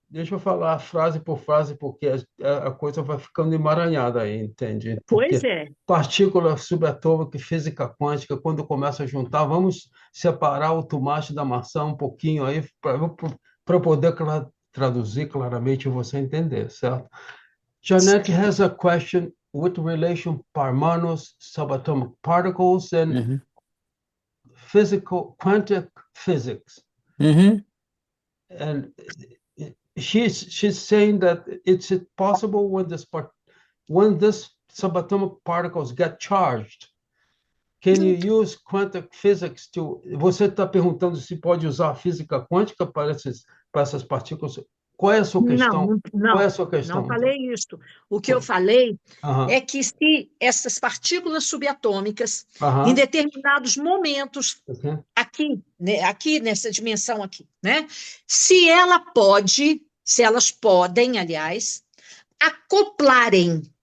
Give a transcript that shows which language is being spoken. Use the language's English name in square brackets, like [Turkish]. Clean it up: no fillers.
[Portuguese] deixa eu falar frase por frase, porque a coisa vai ficando emaranhada aí, entende? Pois Porque é. partícula subatômica e física quântica, quando começa a juntar, vamos separar o tomate da maçã um pouquinho aí, para poder traduzir claramente e você entender, certo? [English] Janet has a question with relation parmanos, subatomic particles, and physical quantum physics. And she's saying that it's possible when this subatomic particles get charged. Can you use quantum physics to? [Portuguese] Você está perguntando se pode usar a física quântica para essas partículas? Qual é a sua questão? Qual é a sua questão? Não falei isso. O que eu falei é que se essas partículas subatômicas, em determinados momentos, aqui, né, aqui nessa dimensão aqui, né, se elas podem, aliás, acoplarem